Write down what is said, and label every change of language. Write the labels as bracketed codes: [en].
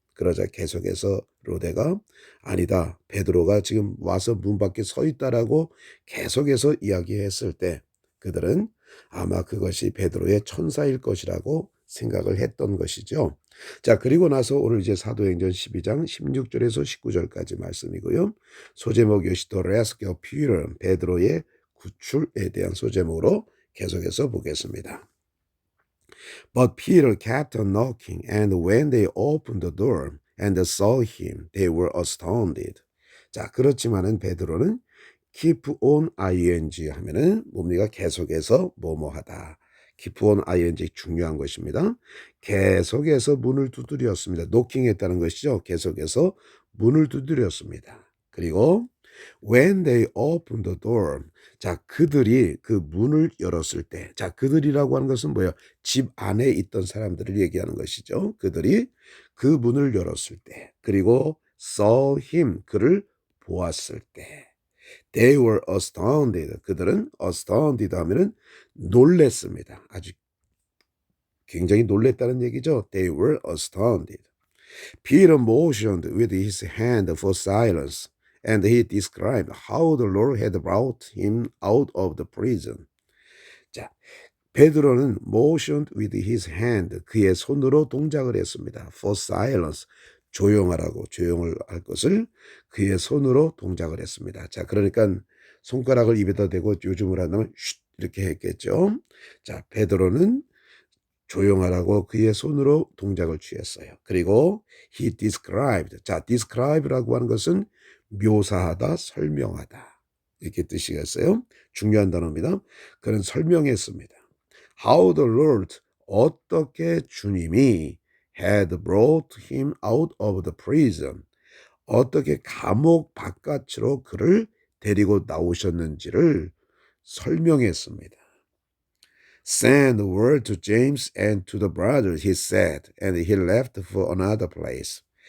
[ko] 그러자 계속해서 로데가 아니다, 베드로가 지금 와서 문 밖에 서 있다라고 계속해서 이야기했을 때 그들은 아마 그것이 베드로의 천사일 것이라고 생각을 했던 것이죠. 자, 그리고 나서 오늘 이제 사도행전 12장 16절에서 19절까지 말씀이고요. 소제목 요시 더 레스큐 피터 베드로의 구출에 대한 소제목으로 계속해서 보겠습니다. [en] But Peter kept on knocking, and when they opened the door and saw him, they were astounded. [ko] 자, 그렇지만은 베드로는 keep on ing 하면은 뭡니까? 계속해서 뭐뭐하다. keep on ing 중요한 것입니다. 계속해서 문을 두드렸습니다. 노킹했다는 것이죠. 계속해서 문을 두드렸습니다. 그리고 [en] when they opened the door. [ko] 자, 그들이 그 문을 열었을 때. 자, 그들이라고 하는 것은 뭐예요? 집 안에 있던 사람들을 얘기하는 것이죠. 그들이 그 문을 열었을 때. 그리고 [en] saw him. [ko] 그를 보았을 때. [en] They were astounded. [ko] 그들은 astounded 하면은 놀랬습니다. 아주 굉장히 놀랬다는 얘기죠. [en] They were astounded. Peter motioned with his hand for silence, and he described how the Lord had brought him out of the prison. [ko] 자, 베드로는 [en] motioned with his hand, [ko] 그의 손으로 동작을 했습니다. [en] For silence, [ko] 조용하라고, 조용을 할 것을 그의 손으로 동작을 했습니다. 자, 그러니까 손가락을 입에다 대고 요즘으로 한다면 쉿 이렇게 했겠죠. 자, 베드로는 조용하라고 그의 손으로 동작을 취했어요. 그리고 [en] he described. [ko] 자, describe라고 하는 것은 묘사하다, 설명하다. 이렇게 뜻이겠어요. 중요한 단어입니다. 그는 설명했습니다. [en] How the Lord, [ko] 어떻게 주님이 [en] had brought him out of the prison. [ko] 어떻게 감옥 바깥으로 그를 데리고 나오셨는지를 설명했습니다. [en] Send word to James and to the brothers, he said, and he left for another place.